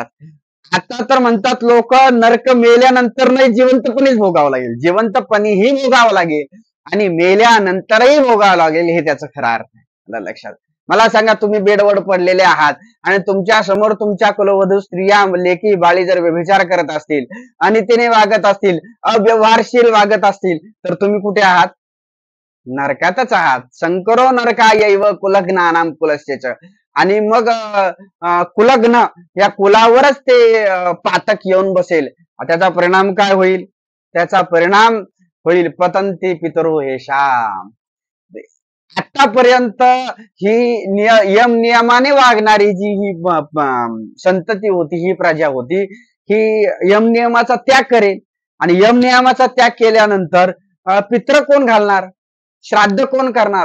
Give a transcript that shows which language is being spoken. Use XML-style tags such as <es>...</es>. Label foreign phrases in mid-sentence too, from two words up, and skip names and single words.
<mr>आता तर म्हणतात लोक नरक मेल्यानंतर नाही, जिवंतपणीच भोगावं लागेल, जिवंतपणीही भोगावं लागेल आणि मेल्यानंतरही भोगावं लागेल, हे त्याचं खरा अर्थ आहे. आलं लक्षात? मला सांगा, तुम्ही बेडवर पडलेले आहात आणि तुमच्या समोर तुमच्या कुलवधू स्त्रिया, लेकी बाळी जर व्यभिचार करत असतील आणि तिने वागत असतील, अव्यवहारशील वागत असतील, तर तुम्ही कुठे आहात? नरकातच आहात.</mr> <sa>संकरो नरकायैव कुलघ्नानां कुलस्य च.</sa> <mr>आणि मग कुलग्न या कुलावरच ते पातक येऊन बसेल. त्याचा परिणाम काय होईल? त्याचा परिणाम होईल</mr> <sa>पतंती पितरो हेशाम.</sa> <mr>आतापर्यंत ही यम नियमाने वागणारी जी ही संतती होती, ही प्रजा होती, ही यम नियमाचा त्याग करेल. आणि यम नियमाचा त्याग केल्यानंतर पित्र कोण घालणार? श्राद्ध कोण करणार?</mr>